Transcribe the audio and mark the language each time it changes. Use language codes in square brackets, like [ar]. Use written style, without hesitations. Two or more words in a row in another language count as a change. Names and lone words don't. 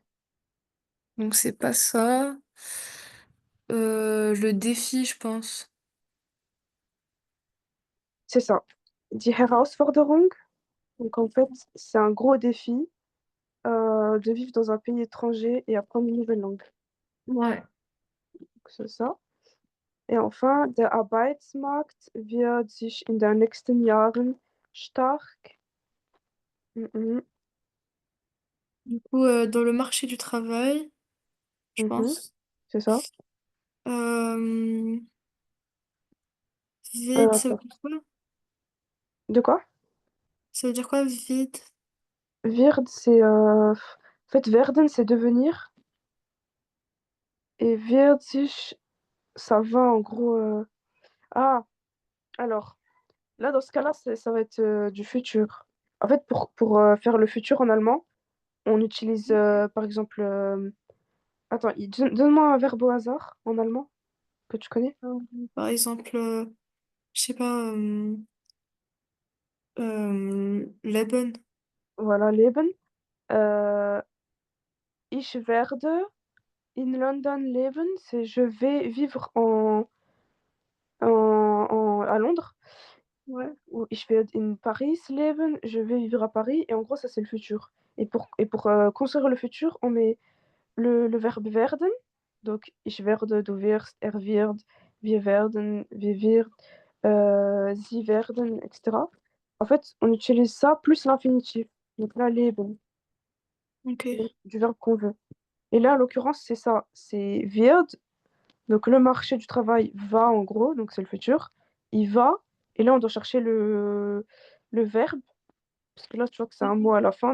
[fr] Donc c'est pas ça. Le défi, je pense. C'est ça. [de] Die Herausforderung, [fr] donc en fait, c'est un gros défi de vivre dans un pays étranger et apprendre une nouvelle langue. Ouais. Donc, c'est ça. Et enfin, [de] der Arbeitsmarkt wird sich in den nächsten Jahren stark. Mhm, [fr] Du coup, dans le marché du travail, je mhm, pense. c'est ça. Euh, vide, ça veut Attends. dire quoi? De quoi? Ça veut dire quoi, vide? Wird, c'est. En fait, werden, c'est devenir. Et [de] wird sich, [fr] ça va en gros. Ah, alors, là, dans ce cas-là, ça va être du futur. En fait, pour faire le futur en allemand, on utilise par exemple. Attends, donne-moi un verbe au hasard en allemand que tu connais. Euh, Par exemple, je sais pas, Leben. [de] Voilà, leben. Euh, Ich werde in London leben, [fr] c'est je vais vivre à Londres. Ouais. [de] Ou ich werde in Paris leben, [fr] je vais vivre à Paris. Et en gros, ça, c'est le futur. Et pour construire le futur, on met le verbe werden. [de] Donc, ich werde, du wirst, er wird, wir werden, wir wird, sie werden, [fr] etc. En fait, on utilise ça plus l'infinitif. Donc là, leben, Ok. du verbe qu'on veut. Et là, en l'occurrence, c'est ça. C'est wird. Donc le marché du travail va en gros, donc c'est le futur. Il va. Et là, on doit chercher le verbe. Parce que là, tu vois que c'est un mot à la fin.